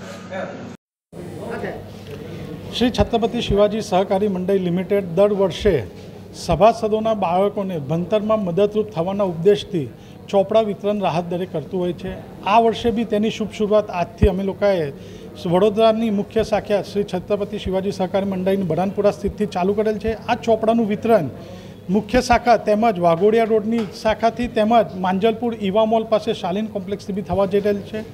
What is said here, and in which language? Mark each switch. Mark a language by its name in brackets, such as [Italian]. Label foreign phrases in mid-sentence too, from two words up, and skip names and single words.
[Gujarati] શ્રી છત્રપતિ શિવાજી સહકારી મંડળ લિમિટેડ દર વર્ષે સભાસદો બાળકોને ભણતરમાં મદદરૂપ થવાના ઉદ્દેશ્યથી ચોપડા વિતરણ રાહત દરે કરતું હોય છે। આ વર્ષે બી તેની શુભ શરૂઆત આજથી અમે લોકોએ વડોદરાની મુખ્ય શાખા શ્રી છત્રપતિ શિવાજી સહકારી મંડળની બરાનપુરા સ્થિતથી ચાલુ કરેલ છે। આ ચોપડાનું વિતરણ મુખ્ય શાખા તેમજ વાઘોડિયા રોડની શાખાથી તેમજ માંજલપુર ઈવા મોલ પાસે શાલીન કોમ્પ્લેક્સથી બી થવા જઈ રહેલ છે।